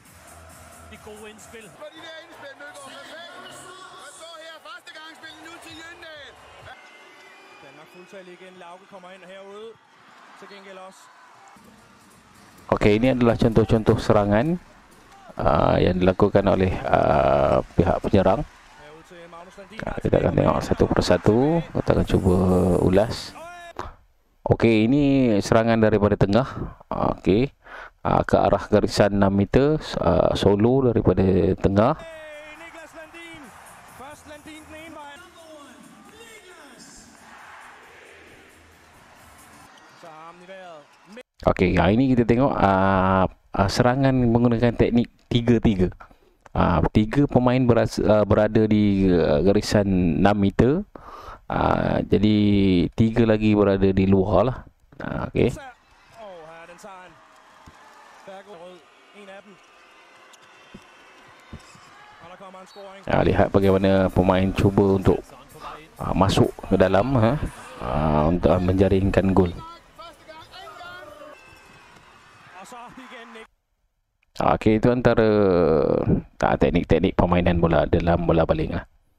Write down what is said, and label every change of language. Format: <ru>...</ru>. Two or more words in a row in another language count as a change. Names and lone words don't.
<da>De gode indspil. For de der indspil, Mølgaard, perfekt. Og så her, første gang spillet nu til Jøndal. Danmark fuldtal igen. Lauke kommer ind herude. Til gengæld også.</da> <ms>Ini adalah contoh-contoh serangan yang dilakukan oleh pihak penyerang.</ms> <da>Herud til Magnus Landin.</da> <ms>Kita akan tengok satu persatu. Kita akan cuba ulas. Okey, ini serangan daripada tengah. Okey, ke arah garisan 6 meter, solo daripada tengah.</ms> <da>Niklas Landin. Først Landin den ene vej. Så har ham i vejret.</da> <ms>Okey, ini kita tengok serangan menggunakan teknik 3-3. Tiga pemain berada di garisan 6 meter. Jadi 3 lagi berada di luar lah. Okey.</ms> <da>Og her er den tager han. Stærk rød. En af dem. Og der kommer en scoring.</da> <ms>Lihat bagaimana pemain cuba untuk masuk ke dalam untuk menjaringkan gol.</ms> <da>Og så igen Nick.</da> <ms>Okey, itu antara teknik-teknik permainan bola dalam bola baling lah.</ms>